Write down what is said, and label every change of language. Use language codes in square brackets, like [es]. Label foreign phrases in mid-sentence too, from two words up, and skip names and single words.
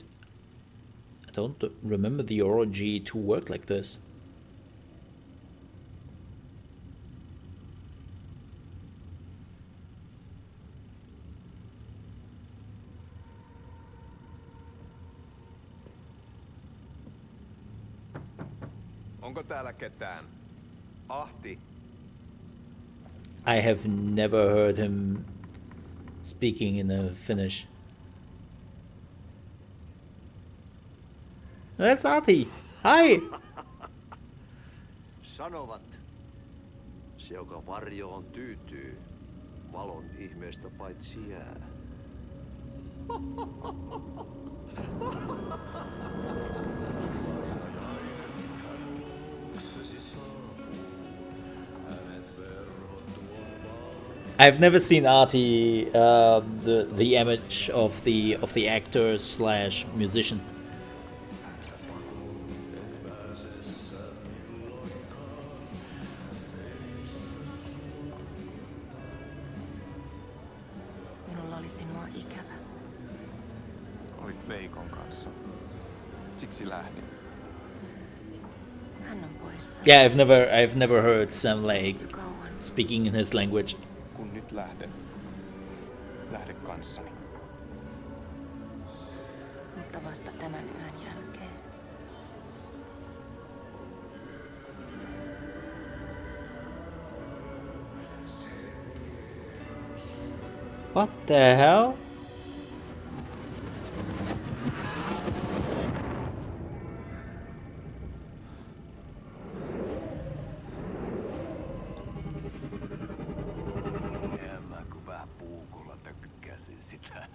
[en] I don't remember the orgy to work like this. [fi] Onko täällä ketään? Ahti. [en] I have never heard him speaking in a Finnish. That's Artie. Hi. [fi] Sanovat, se joka varjoon tyytyy, valon ihmeestä paitsi jää. I've never seen Artie, the image of the actor slash musician. Minulla oli sinua ikävä. Olit Veikon kanssa. Siksi lähdin. Hän on poissa. [en] Yeah, I've never heard Sam Lake speaking in his language. [fi] Kun nyt lähden, lähde kanssani. Mutta vasta tämän yön jälkeen. [en] What the hell? [fi] Mä kun vähän puukolla tökkäsin sitä.